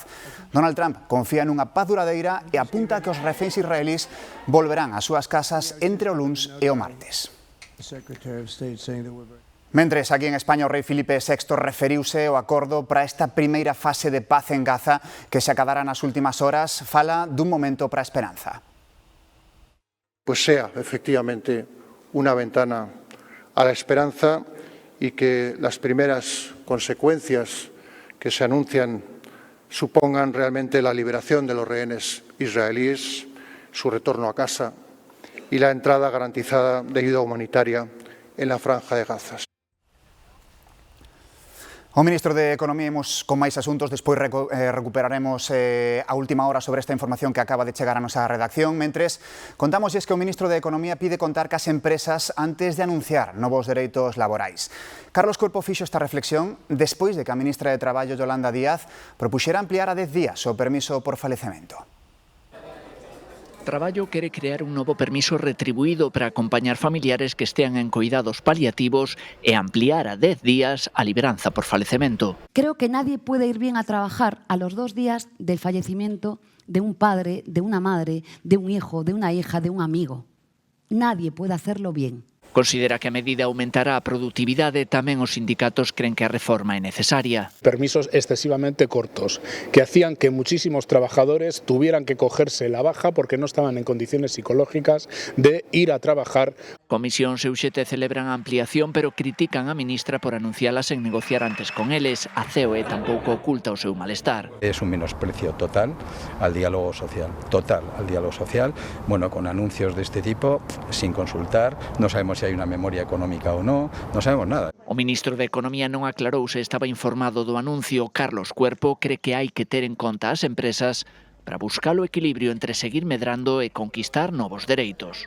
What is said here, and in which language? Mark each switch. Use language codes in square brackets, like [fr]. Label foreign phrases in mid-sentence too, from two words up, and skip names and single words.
[gl] Donald Trump confía nunha paz duradeira e apunta que os reféns israelís volverán ás súas casas entre o luns e o martes. Mentres, aquí en España, o rei Filipe VI referiuse ao acordo para esta primeira fase de paz en Gaza que se acabará nas últimas horas. Fala dun momento para a esperanza. [es] Pues sea efectivamente una ventana a la esperanza y que las primeras consecuencias que se anuncian supongan realmente la liberación de los rehenes israelíes, su retorno a casa y la entrada garantizada de ayuda humanitaria en la franja de Gaza. [gl] O ministro de Economía, imos con máis asuntos, despois recuperaremos a última hora sobre esta información que acaba de chegar a nosa redacción. Mentres, contamos que o ministro de Economía pide contar cas empresas antes de anunciar novos dereitos laborais. Carlos Corpo fixo esta reflexión despois de que a ministra de Traballo, Yolanda Díaz, propuxera ampliar a 10 días o permiso por falecemento. Traballo quere crear un novo permiso retribuído para acompañar familiares que estean en coidados paliativos e ampliar a 10 días a liberanza por falecemento. [es] Creo que nadie puede ir bien a trabajar a los 2 días del fallecimiento de un padre, de una madre, de un hijo, de una hija, de un amigo. Nadie puede hacerlo bien. [gl] Considera que a medida aumentará a produtividade, tamén os sindicatos creen que a reforma é necesaria. [es] Permisos excesivamente cortos, que hacían que muchísimos trabajadores tuvieran que cogerse la baja porque no estaban en condiciones psicológicas de ir a trabajar. [gl] Comisións e UGT celebran a ampliación, pero critican a ministra por anuncialas en negociar antes con eles. A COE tampouco oculta o seu malestar. [es] Es un menosprecio total al diálogo social, bueno, con anuncios de este tipo, sin consultar, no sabemos si [gl] hai unha memoria económica ou non [es] sabemos nada. [gl] O ministro de Economía non aclarou se estaba informado do anuncio. Carlos Cuerpo cree que hai que ter en conta as empresas para buscar o equilibrio entre seguir medrando e conquistar novos dereitos.